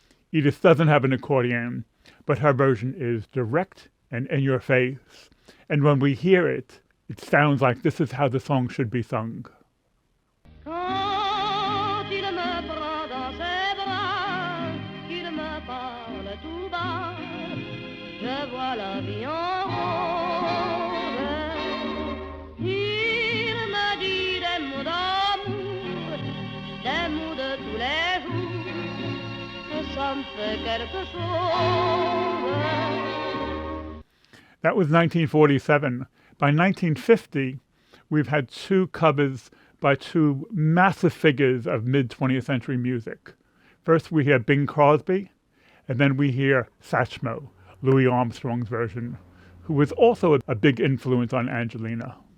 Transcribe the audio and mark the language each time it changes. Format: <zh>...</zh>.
<en>Edith doesn't have an accordion, but her version is direct and in your face. And when we hear it, it sounds like this is how the song should be sung.</en> <fr>Quand il me prend dans ses bras, qu'il me parle tout bas, je vois la vie en rose. Il me dit des mots d'amour, des mots de tous les jours, que ça me fait quelque chose.</fr> <en>That was 1947. By 1950, we've had two covers by two massive figures of mid-20th century music. First we hear Bing Crosby, and then we hear Satchmo, Louis Armstrong's version, who was also a big influence on Angelina.</en>